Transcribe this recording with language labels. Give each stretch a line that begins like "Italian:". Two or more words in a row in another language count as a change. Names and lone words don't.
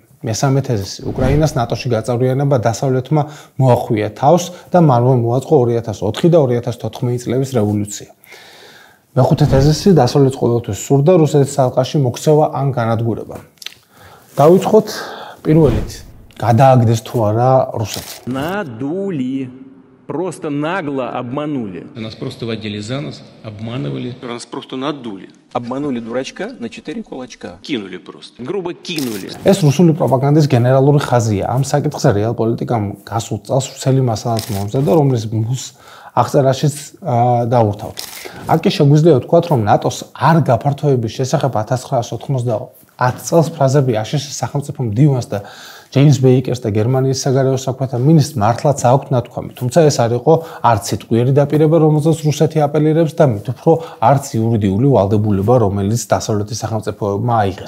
Georgian: მესამე თეზისი, უკრაინას ნატოში გაწევრიანება დასავლეთმა მოახვია თავს და მალვე მოაწყო 2004 და 2014 წლების რევოლუცია. მეხუთე თეზისი, დასავლეთს ყოველთვის სურდა რუსეთის ალყაში მოქცევა ან განადგურება. დავიწყოთ პირველით. გადააგდეს თუ არა რუსეთი.
Russian: Надули. Просто нагло обманули. Нас просто водили за нос, обманывали. Нас просто надули. Обманули дурачка на 4 кулачка. Кинули просто. Грубо кинули.
Georgian: ეს რუსული პროპაგანდის გენერალური ხაზია. ამ საკითხზე რეალპოლიტიკამ გასულ წელს ვრცელი მასალაც მომზადა, რომლის მუს აღწერაშიც დაურთავთ. აქ კი შეგვიძლია ვთქვათ, რომ ნატოს არ გაფართოების შესახებ 1990 წელს ფრაზები აშშ-ის სახელმწიფო მდივანს და ჯეიმს ბეიკერს და გერმანიის საგარეო საქმეთა მინისტრს მართლაც აქვთ ნათქვამი, თუმცა ეს არ იყო არც სიტყვიერი დაპირება, რომელზეც რუსეთი აპელირებს და მით უფრო არც იურიდიული ვალდებულება, რომელიც დასავლეთის სახელმწიფოებმა აიღეს.